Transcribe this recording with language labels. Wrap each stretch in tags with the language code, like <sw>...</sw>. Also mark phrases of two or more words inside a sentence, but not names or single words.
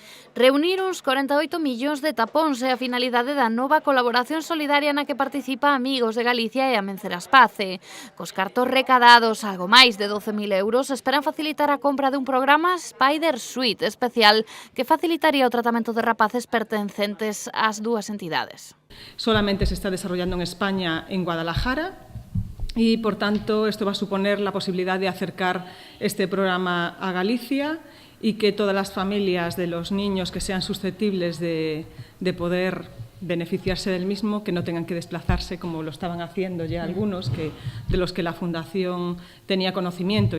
<gl>Reunir uns 48 millóns de tapóns é a finalidade da nova colaboración solidaria na que participa Amigos de Galicia e Amenceraspace. Cos cartos recadados, algo máis de 12.000 euros, esperan facilitar a compra dun programa Spider Suite especial que facilitaría o tratamento de rapaces pertencentes ás dúas entidades.</gl> <es>Solamente se está desarrollando en España, en Guadalajara, y por tanto esto va a suponer la posibilidad de acercar este programa a Galicia y que todas las familias de los niños que sean susceptibles de poder beneficiarse del mismo, que no tengan que desplazarse como lo estaban haciendo ya algunos, de los que la Fundación tenía conocimiento.</es>